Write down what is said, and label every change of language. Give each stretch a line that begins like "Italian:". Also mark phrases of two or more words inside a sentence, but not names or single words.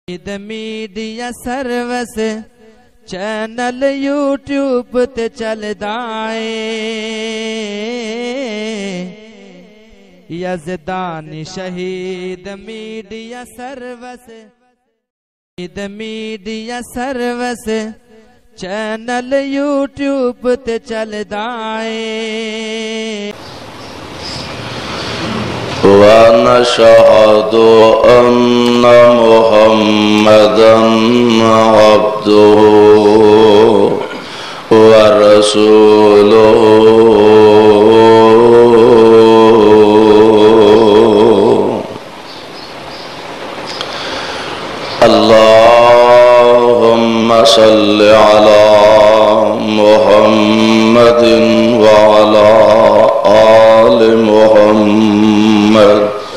English: media service channel
Punjabi: یوٹیوب تے چلدا اے یزدانی شہید
English: media service channel
Punjabi: یوٹیوب تے چلدا اے
Arabic: ونشهد أن محمدًا عبده ورسوله اللهم صل على محمد وعلى آل محمد